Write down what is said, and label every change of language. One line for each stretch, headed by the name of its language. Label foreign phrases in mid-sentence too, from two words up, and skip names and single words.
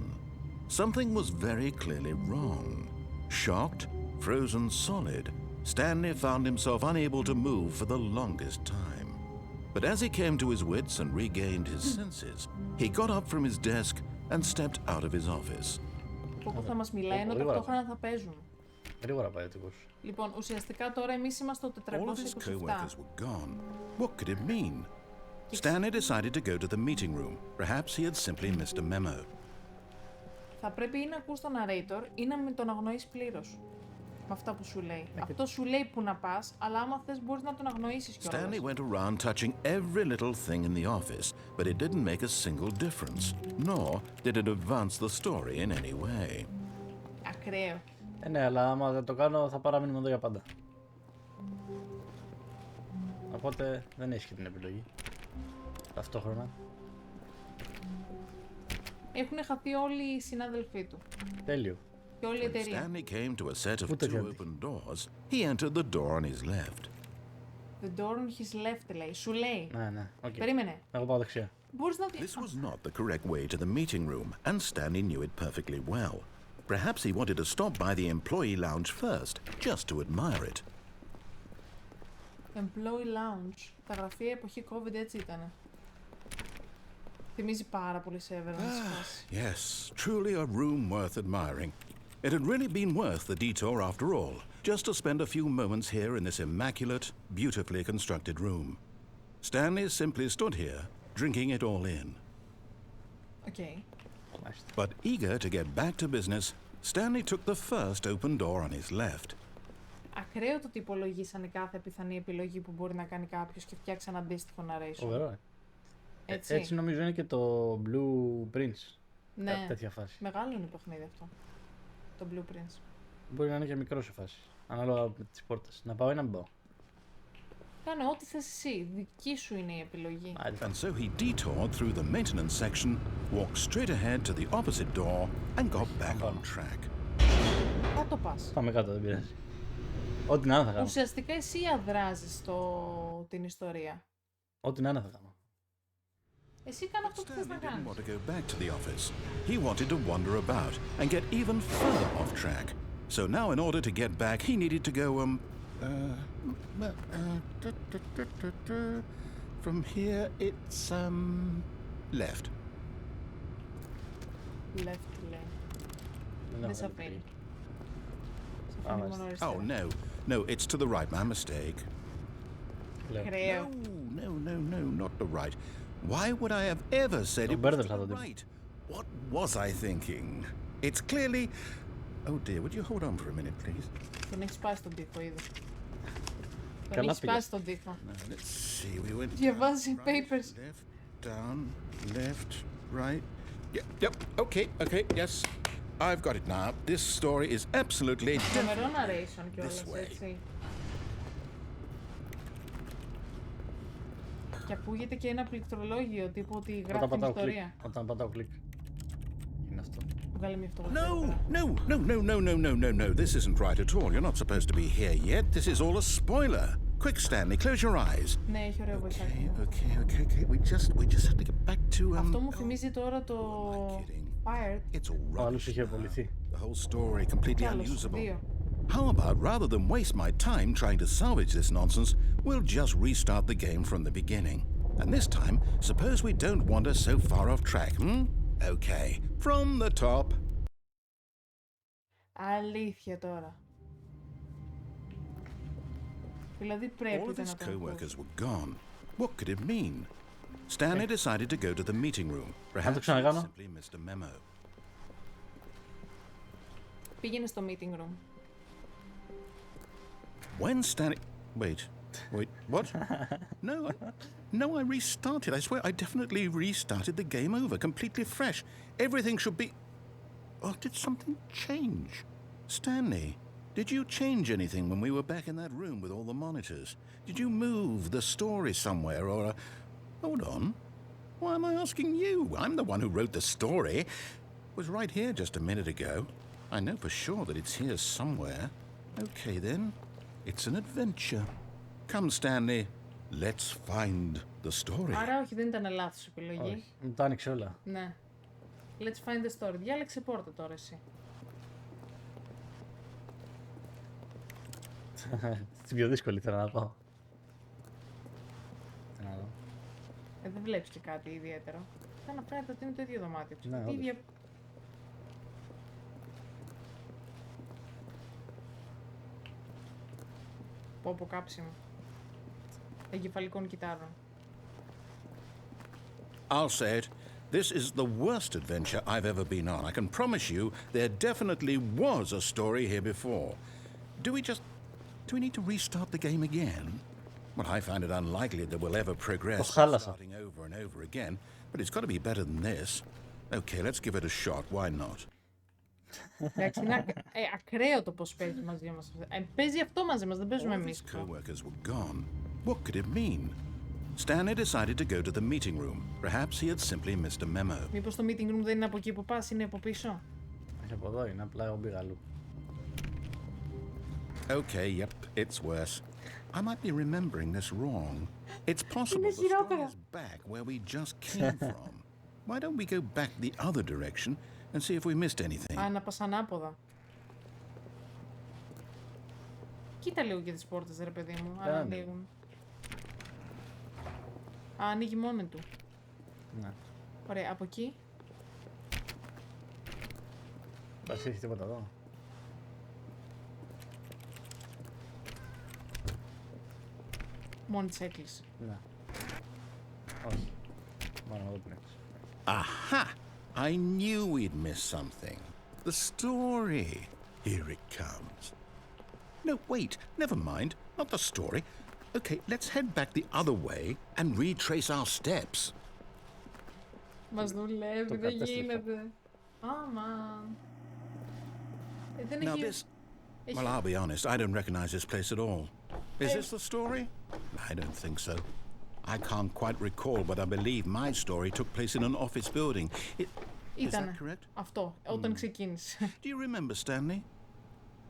English: Something was very clearly wrong. Shocked, frozen solid, Stanley found himself unable to move for the longest time. But as he came to his wits and regained his senses, he got up from his desk and stepped out of his office.
Greek: Όπου θα μας μιλάει, ενώ ταυτόχρονα θα παίζουν. Γρήγορα πάει ο τύπος. Λοιπόν, ουσιαστικά τώρα εμείς είμαστε στο
English: All of his 427. co-workers were gone. What could it mean? Stanley decided to go to the meeting room. Perhaps he had simply missed a memo.
Greek: Θα πρέπει ή να ακούς τον narrator ή να μην τον αγνοείς πλήρως. Με αυτά που σου λέει. Αυτό σου λέει που να πας, αλλά άμα θες μπορείς να τον αγνοήσεις κιόλας.
English: Stanley went around touching every little thing in the office, but it didn't make a single difference, nor did it advance the story in any way.
Greek: Ακραίο. Ναι, αλλά άμα δεν το κάνω θα παραμείνουμε εδώ για πάντα. Οπότε δεν έχει και την επιλογή. Ταυτόχρονα. Έχουν χαθεί όλοι οι συνάδελφοί του. Τέλειο. Και όλη η
English: When
Greek: εταιρεία.
English: Stanley came to a set of
Greek: Ούτε
English: two
Greek: κάτι.
English: open doors, he entered the door on his left. The door on his left,
Greek: λέει. Σου λέει. Ναι, οκ. Περίμενε. Εγώ πάω δεξιά. Μπορείς να δεις.
English: This was not the correct way to the meeting room, and Stanley knew it perfectly well. Perhaps he wanted to stop by the employee lounge first, just to admire it. Employee lounge.
Greek: Τα γραφεία εποχή COVID έτσι ήτανε. Θυμίζει πάρα πολύ Severance.
English: Yes, truly a room worth admiring. It had really been worth the detour after all, just to spend a few moments here in this immaculate, beautifully constructed room. Stanley simply stood here, drinking it all in. Okay. But eager to get back to business, Stanley took the first open door on his left.
Greek: Ακραίο το ότι υπολογίσανε κάθε πιθανή επιλογή που μπορεί να κάνει κάποιος και φτιάξαν αντίστοιχο narration. Φοβερό, Έτσι. Έτσι νομίζω είναι και το Blue Prince. Ναι. Τέτοια φάση. Μεγάλο είναι το παιχνίδι αυτό. Το Blue Prince. Μπορεί να είναι και μικρό σε φάση. Ανάλογα με τις πόρτες. Να πάω ή να μην πάω. Κάνε ό,τι θες εσύ. Δική σου είναι η επιλογή.
English: And so he detoured through the maintenance section, walked straight ahead to the opposite door, and got back on track.
Greek: κάτω πας. Πάμε κάτω, δεν πειράζει. Ό,τι να είναι θα κάνω. Ουσιαστικά εσύ αδράζεις την ιστορία. Ό,τι να είναι θα κάνω. Εσύ κάνε αυτό που θες να
English: Stanley didn't
Greek: κάνεις.
English: want to go back to the office. He wanted to wander about and get even further off track. So now, in order to get back, he needed to go, from here, it's, left. Left,
Greek: λέει. Δεν Δεν έχω σε δει. αφήνει. Σε Πάμε. αφήνει μόνο αριστερά.
English: Oh, no. No, it's to the right. My mistake.
Greek: Λέω. Κρέο.
English: No, not the right. Why would I have ever said it was
Greek: μπέρδεψα
English: to
Greek: το
English: the
Greek: τύπο.
English: right? What was I thinking? It's clearly... Oh dear, would you hold on for a minute, please?
Greek: Τον έχει σπάσει τον τοίχο, είδε. Τον Καλά έχει πήγε. σπάσει τον τοίχο.
English: Now, let's see, we went
Greek: Διαβάζει
English: down, right, papers. left, down, left, right. Yep, okay, yes. I've got it now. This story is absolutely
Greek: Τρομερό narration κιόλας,
English: This way.
Greek: έτσι. Και ακούγεται και ένα πληκτρολόγιο τύπου ότι γράφει Όταν την πατάω κλικ. ιστορία. Όταν πατάω κλικ. Είναι αυτό. Βγάλε μια φωτογραφία.
English: No. This isn't right at all. You're not supposed to be here yet. This is all a spoiler. Quick, Stanley, close your eyes.
Greek: Ναι, έχει ωραίο βοηθάκι.
English: Okay. We just have to get back to
Greek: Αυτό μου θυμίζει τώρα το Pirate.
English: It's all
Greek: Ο άλλος
English: rubbish.
Greek: είχε απολυθεί.
English: The whole story completely
Greek: Κι άλλος,
English: unusable.
Greek: δύο.
English: How about rather than waste my time trying to salvage this nonsense, we'll just restart the game from the beginning. And this time, suppose we don't wander so far off track, Okay, from the top.
Greek: Αλήθεια τώρα. Δηλαδή
English: All
Greek: πρέπει
English: of
Greek: να
English: his
Greek: το
English: co-workers
Greek: ακούσει.
English: were gone. What could it mean? Stanley decided to go to the meeting room. Perhaps he
Greek: ξανακάνω.
English: simply missed a memo.
Greek: Πήγαινε στο
English: meeting room. When Stanley... Wait, what? No, I restarted. I swear I definitely restarted the game over, completely fresh. Everything should be... Oh, did something change? Stanley, did you change anything when we were back in that room with all the monitors? Did you move the story somewhere or... Hold on. Why am I asking you? I'm the one who wrote the story. It was right here just a minute ago. I know for sure that it's here somewhere. Okay, then. It's an adventure. Come, Stanley. Let's find the story.
Greek: Άρα όχι, δεν ήταν λάθος επιλογή. Όχι. Μου τα άνοιξε όλα. Ναι.
English: Let's find the story.
Greek: Διάλεξε πόρτα τώρα εσύ. Στην πιο δύσκολη θέλω να πάω. Τι να δω. Δεν βλέπεις και κάτι ιδιαίτερο. Θα να φαίνεται ότι είναι το ίδιο δωμάτιο. Ναι, Η όντως. ίδια... Πω κάψιμο. Εγκεφαλικών κυτάρων.
English: I'll say it. This is the worst adventure I've ever been on. I can promise you there definitely was a story here before. Do we need to restart the game again? Well, I find it unlikely that we'll ever progress
Greek: χάλασα.
English: starting over and over again, but it's got to be better than this. Okay, let's give it a shot. Why not?
Greek: Εντάξει, είναι ακραίο το πώς παίζει μαζί μας. Παίζει αυτό μαζί μας, δεν παίζουμε
English: All of
Greek: εμείς.
English: his co-workers were gone. What could it mean? Stanley decided to go to the meeting room. Perhaps he had simply missed a memo.
Greek: Μήπως το
English: meeting room
Greek: δεν είναι από εκεί που πας, είναι από πίσω. Όχι από εδώ είναι, απλά εγώ πήγα αλλού.
English: Okay, yep, it's worse. I might be remembering this wrong. It's possible the story
Greek: χειρότερα.
English: is back where we just came from. Why don't we go back the other direction and see if we missed anything?
Greek: Α, να πας ανάποδα. Κοίτα λίγο και τις πόρτες, ρε παιδί μου, αν Κάνε. ανοίγουν. Α, ανοίγει μόνη του. Ναι. Ωραία, από εκεί. Δεν έχει τίποτα εδώ. Μόνη της έκλεισε. Ναι. Όχι. Μόνο εδώ την έκλεισε.
English: Aha! I knew we'd missed something. The story. Here it comes. No, wait, never mind. Not the story. Okay, let's head back the other way and retrace our steps.
Greek: Μας δουλεύει, Το δεν κατέστρεψα. γίνεται. Άμα. Δεν
English: Now
Greek: έχει...
English: this... Well, I'll be honest, I don't recognize this place at all. Is this the story? I don't think so. I can't quite recall, but I believe my story took place in an office building. Is that
Greek: Ήτανε
English: correct?
Greek: αυτό, όταν ξεκίνησε.
English: Do you remember, Stanley?